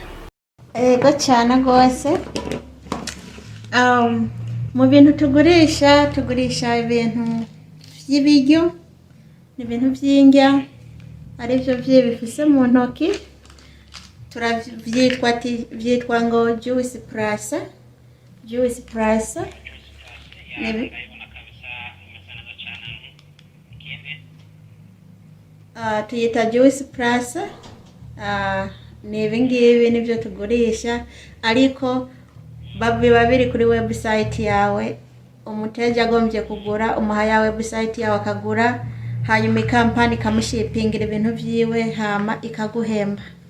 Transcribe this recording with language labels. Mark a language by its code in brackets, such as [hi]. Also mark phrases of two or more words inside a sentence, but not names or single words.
[rn] Ego cyane rwose. Mu bintu tugurisha ibintu by'ibiryo, n'ibintu by'indya, aribyo bifise mu ntoki, byitwa ngo juice plus. Tuyita juice plus. Ni ibingibi nibyo tugurisha, ariko biba biri kuri website yawe. Umuteja agombye kugura, umuha ya website yawe akagura, hanyuma ikampani ikamushipingira ibintu byiwe, hama ikaguhemba.